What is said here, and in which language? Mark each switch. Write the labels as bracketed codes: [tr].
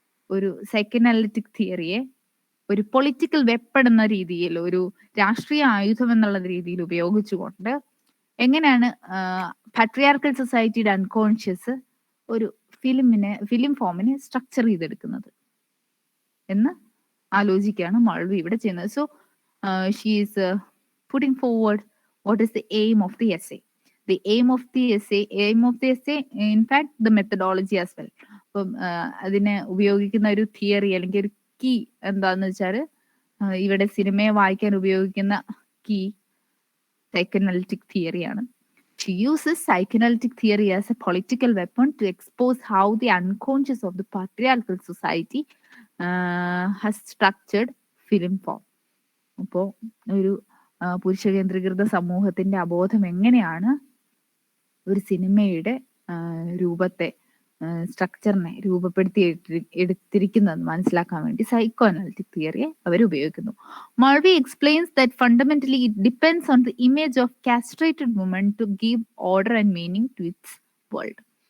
[ml] ഒരു സൈക്കനാലിറ്റിക് തിയറിയെ ഒരു political weapon എന്ന രീതിയിൽ, ഒരു രാഷ്ട്രീയ ആയുധം എന്നുള്ള രീതിയിൽ ഉപയോഗിച്ചുകൊണ്ട് എങ്ങനെയാണ് പാട്രിയാർക്കൽ സൊസൈറ്റിയുടെ അൺകോൺഷ്യസ് ഒരു ഫിലിം ഫോമിനെ സ്ട്രക്ചർ ചെയ്തെടുക്കുന്നത് എന്ന് ആലോചിക്കുകയാണ് മൾവി ഇവിടെ ചെയ്യുന്നത്. [en] So she is putting forward what is the aim of the essay. The aim of the essay, in fact, the methodology as well. [ml] അപ്പം അതിനെ ഉപയോഗിക്കുന്ന ഒരു തിയറി അല്ലെങ്കിൽ ഒരു കീ എന്താന്ന് വെച്ചാൽ ഇവിടെ സിനിമയെ വായിക്കാൻ ഉപയോഗിക്കുന്ന key സൈക്കനാലിറ്റിക് തിയറിയാണ്. [en] She uses psychoanalytic theory as a political weapon to expose how the unconscious of the patriarchal society has structured film form. [ml] അപ്പോൾ ഒരു പുരുഷ കേന്ദ്രീകൃത സമൂഹത്തിന്റെ അബോധം എങ്ങനെയാണ് ഒരു സിനിമയുടെ രൂപത്തെ, സ്ട്രക്ചറിനെ രൂപപ്പെടുത്തി എടുത്തിരിക്കുന്നതെന്ന് മനസ്സിലാക്കാൻ വേണ്ടി സൈക്കോ അനാലിറ്റിക് തിയറിയെ അവർ ഉപയോഗിക്കുന്നു. [en] Mulvey explains that fundamentally it depends on the image of castrated woman to give order and meaning to its world.